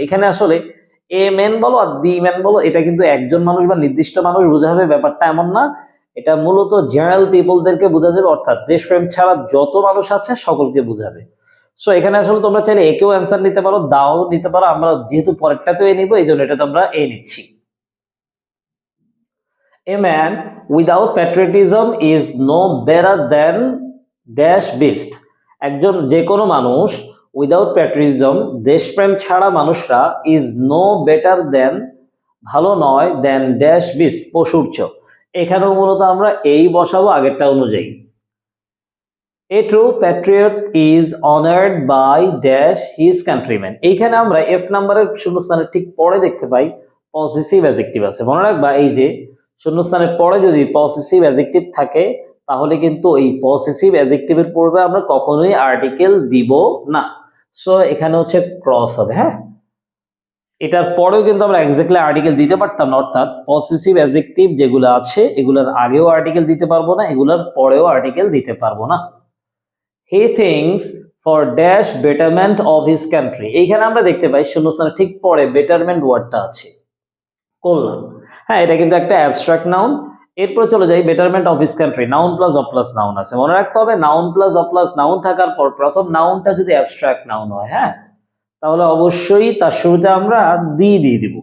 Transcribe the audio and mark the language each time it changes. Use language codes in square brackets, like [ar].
[bn] এখানে আসলে a man বলো আর দি ম্যান বলো, এটা কিন্তু একজন মানুষ বা নির্দিষ্ট মানুষ বোঝাবে ব্যাপারটা এমন না, এটা মূলত জেনারেল পিপলদেরকে বোঝা যাবে, অর্থাৎ দেশপ্রেম ছাড়া যত মানুষ আছে সকলকে বোঝাবে। সো এখানে আসলে তোমরা চাইলে একেও অ্যান্সার নিতে পারো, দাও নিতে পারো, আমরা যেহেতু পরেরটা তো এ নিবো এই জন্য এটা তোমরা এ নিচ্ছি। [en] A man without patriotism is no better than dash beast. [bn] একজন যে কোনো মানুষ উইদাউট প্যাট্রিয়টিজম, দেশপ্রেম ছাড়া মানুষরা, [en] is no better than, [bn] ভালো নয়, [en] than dash beast, [bn] পশুর চেয়ে। এখানেও মূলত আমরা এই বসাবো আগেরটা অনুযায়ী। [en] A true patriot is honored by dash his countrymen. [bn] এইখানে আমরা এফ নাম্বারের শূন্যস্থানের ঠিক পরে দেখতে পাই পজিটিভ অ্যাডজেক্টিভ আছে। মনে রাখবা, এই যে শূন্যস্থানের পরে যদি পজিটিভ অ্যাডজেক্টিভ থাকে তাহলে কিন্তু এই পজিটিভ অ্যাডজেক্টিভের পূর্বে আমরা কখনোই আর্টিকেল দিব না। সো এখানে হচ্ছে ক্রস হবে। হ্যাঁ, এটার পরেও কিন্তু আমরা এক্স্যাক্টলি আর্টিকেল দিতে পারতাম না, অর্থাৎ পজিটিভ অ্যাডজেক্টিভ যেগুলো আছে এগুলোর আগেও আর্টিকেল দিতে পারবো না, এগুলোর পরেও আর্টিকেল দিতে পারবো না। [en] He thinks for dash betterment of his country. [bn] এইখানে আমরা দেখতে পাই শূন্যস্থানের ঠিক পরে বেটারমেন্ট ওয়ার্ডটা আছে, কল্যাণ। হ্যাঁ, এটা কিন্তু একটা অ্যাবস্ট্রাক্ট নাউন। এরপর চলে যাই, betterment of his country, noun plus of plus noun আছে। মনে রাখতে হবে, noun plus of plus noun থাকার পর প্রথম নাউনটা যদি অ্যাবস্ট্রাক্ট নাউন হয়, হ্যাঁ, তাহলে অবশ্যই তার শুরুতে আমরা দিয়ে দিব।